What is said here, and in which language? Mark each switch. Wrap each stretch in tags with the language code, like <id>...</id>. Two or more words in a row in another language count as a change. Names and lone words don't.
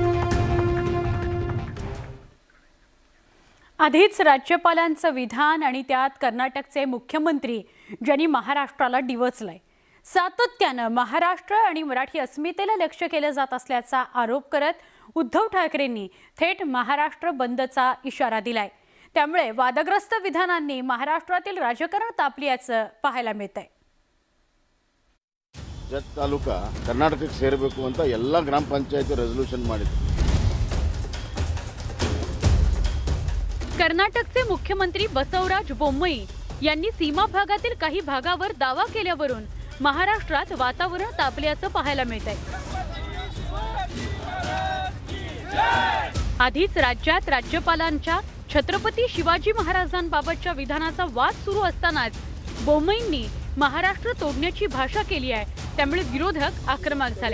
<mr>आधीच राज्यपालांचं विधान आणि त्यात कर्नाटकचे मुख्यमंत्री ज्यांनी महाराष्ट्राला डिवचलंय। सातत्यानं महाराष्ट्र आणि मराठी अस्मितेला लक्ष्य केलं जात असल्याचा आरोप करत उद्धव ठाकरेंनी थेट महाराष्ट्र बंदचा इशारा दिलाय। त्यामुळे वादग्रस्त विधानांनी महाराष्ट्रातील राजकारण तापल्याचं पाहायला मिळतंय।</mr> <kn>ಜತ್ ತಾಲೂಕಾ ಕರ್ನಾಟಕಕ್ಕೆ ಸೇರಬೇಕು ಅಂತ ಎಲ್ಲ ಗ್ರಾಮ ಪಂಚಾಯತ್ ರೆಸಲ್ಯೂಷನ್ ಮಾಡಿದ್ರು।</kn> <mr>कर्नाटकचे मुख्यमंत्री बसवराज बोम्मई यांनी सीमा भागातील काही भागावर दावा केल्यावरून महाराष्ट्रात वातावरण तापल्याचं पाहायला मिळतंय। आधीच राज्यात राज्यपालांच्या छत्रपती शिवाजी महाराजांबाबतच्या विधानाचा वाद सुरू असतानाच बोम्मईंनी महाराष्ट्र तोडण्याची भाषा केली आहे, त्यामुळे विरोधक आक्रमक झाले।</mr>